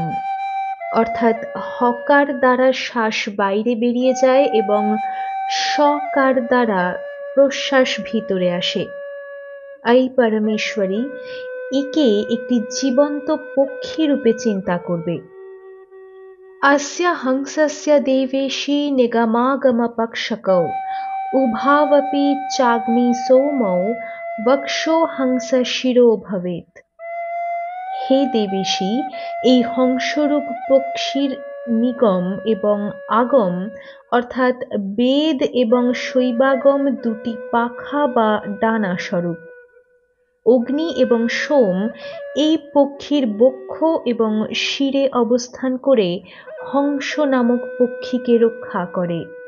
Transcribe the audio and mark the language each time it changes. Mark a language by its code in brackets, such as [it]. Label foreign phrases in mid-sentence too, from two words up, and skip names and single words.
[bn] অর্থাৎ হকার দ্বারা শ্বাস বাইরে বেরিয়ে যায় এবং সকার দ্বারা প্রশ্বাস ভিতরে আসে। এই পরমেশ্বরী একে একটি জীবন্ত পক্ষী রূপে চিন্তা করবে। [sa] अस्य हंसस्य देवेशी निगमागमपक्षकौ उभावपि चाग्निसोमौ वक्षो हंस शिरो भवेत्। [bn] হে দেবেশী, এই হংসরূপ পক্ষীর নিগম এবং আগম অর্থাৎ বেদ এবং শৈবাগম দুটি পাখা বা ডানা স্বরূপ। অগ্নি এবং সোম এই পক্ষীর বক্ষ এবং শিরে অবস্থান করে হংস নামক পক্ষীকে রক্ষা করে।